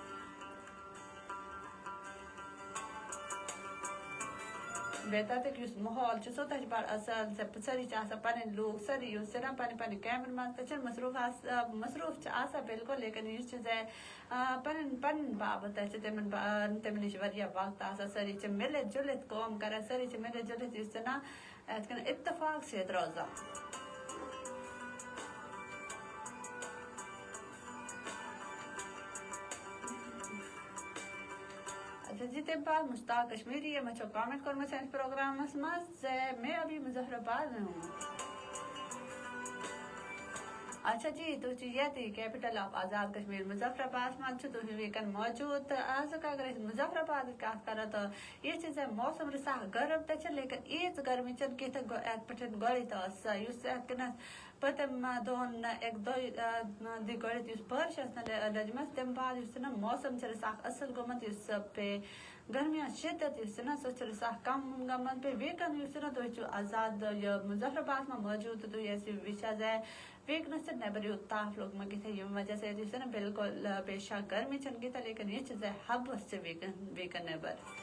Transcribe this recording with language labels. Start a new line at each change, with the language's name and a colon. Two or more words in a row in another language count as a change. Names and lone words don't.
Kashmiri: بیٚیہِ تتیُک یُس ماحول چھُ سُہ تہِ چھُ بڑٕ اصل سٲری چھِ آسان پنٕنۍ لوٗکھ سٲری یُس نا پنٕنۍ پنٕنۍ کامٮ۪ن منٛز تہِ چھِنہٕ مصروٗف چھِ آسان بالکُل لیکن یہِ چھُ پنٕنۍ پنٕنۍ باپتھ تہِ چھِ تِمن نِش واریاہ وقت آسان سٲری چھِ مِلِتھ جُلِتھ کٲم کران سٲری چھِ مِلِتھ جُلِتھ یُس نا یِتھ کٔنۍ اتفاق سۭتۍ روزان جی تمہِ بعد مشتاق کشمیری یِمن چھُ کامنٹ کوٚرمُت سٲنِس پروگرامس منٛز
Urdu: میں ابھی مظفر آباد میں ہوں اچھا جی
Kashmiri: تُہۍ چھِو ییٚتی
English: capital of
Kashmiri: آزاد کشمیٖر مظفر آبادس منٛز چھُ تُہۍ وٕنکٮ۪ن موجوٗد تہٕ آزُک اگر أسۍ مظفر آبادٕچ کتھ کرو تہٕ یہِ چھِ موسم رِساح گرم تہِ چھِ لیکن ییٖژ گرمی چھنہٕ کینٛہہ تہٕ یتھ پٲٹھۍ گۄڈٕنیتھ ٲس یُس یتھ کٔنۍ پٔتِم دۄہن اکہِ دۄیہِ گۄڈٕنیتھ یُس بارش ٲس نہٕ لٔجمٕژ تمہِ بعد یُس نا موسم چھُ رِساح اصل گوٚمُت یُس بیٚیہِ گرمی ہُنٛد شدت یُس نا سُہ چھُ رِساح کم گوٚمُت بیٚیہِ ویٖکن یُس نا تُہۍ چھِو آزاد یہِ مظفر آبادس منٛز موجوٗد تہٕ تُہۍ ٲسِو وٕچھان ویٖکنس چھِ نٮ۪بر یوٗت تاپھ لوٚگمُت کِتھۍ ییٚمہِ وجہ سۭتۍ یُس نا بالکُل بے شک گرمی چھنہٕ کیٖژاہ لیکن یہِ چھِ حبس چھِ ویٖکن نٮ۪بر